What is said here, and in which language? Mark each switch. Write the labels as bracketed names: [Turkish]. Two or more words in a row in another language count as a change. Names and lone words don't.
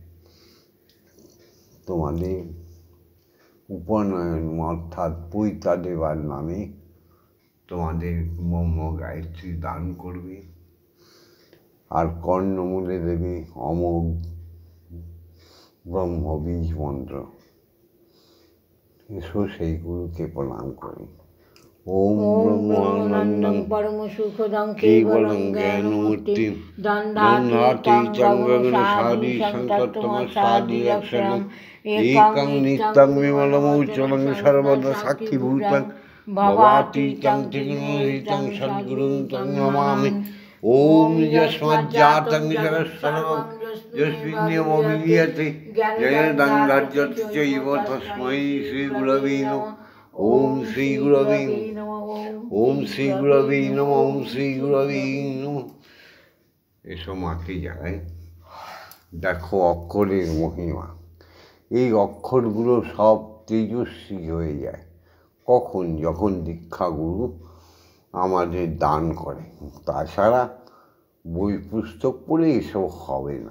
[Bangla] তোমাদের উপনয়ন অর্থাৎ পৈতা দেবার নামে তোমাদের ব্রহ্ম গায়ত্রী দান করবে, আর কর্ণমূলে দেবে অমোঘ ব্রহ্ম বীজ মন্ত্র। এসো সেই গুরুকে প্রণাম করি। [Sanskrit] ওম ব্রহ্মানন্দং পরম সুখদং কেবলং জ্ঞানমূর্তিং দণ্ডাতীতং গগনসাদি সংতত্ত্বমসাদি লক্ষণং একং নিত্যং বিমলমৌচলং সর্বদা সাক্ষীভূতং ভবাতীতং ত্রিগুণরহিতং সদ্গুরুং তং নমামি। ওম যস্মাজ্জাতং জগৎসর্বং যস্মিন্নিয়মো বিলীয়তে জগদং রাজ্যত চৈব তস্मै শ্রীগুরবে নমঃ। ওম শ্রীগুরবে নমঃ। ওম শ্রীগুরবে নমঃ। ওম শ্রীগুরবে নমঃ। [Bangla] এসো মাকে জানাই, দেখো অক্ষরের মহিমা। এই অক্ষরগুলো সব তেজস্বী হয়ে যায় কখন? যখন দীক্ষাগুরু আমাদের দান করে। তাছাড়া বই পুস্তক পড়ে এসব হবে না।